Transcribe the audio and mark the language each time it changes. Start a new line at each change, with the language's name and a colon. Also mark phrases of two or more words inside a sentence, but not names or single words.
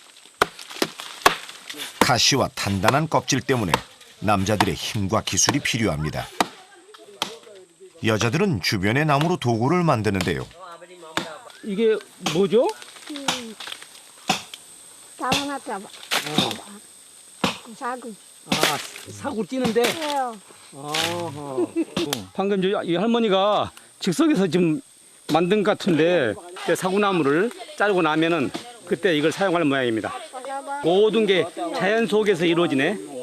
Korean: 가시와 단단한 껍질 때문에 남자들의 힘과 기술이 필요합니다. 여자들은 주변의 나무로 도구를 만드는데요. 이게 뭐죠?
Indonesian: Kamu apa? Sagu.
Korean: 아, 사고 찌는데. Iya. 방금 이 할머니가 즉석에서 지금 만든 것 같은데 사구나무를 자르고 나면은 그때 이걸 사용할 모양입니다. 모든 게 자연 속에서 이루어지네.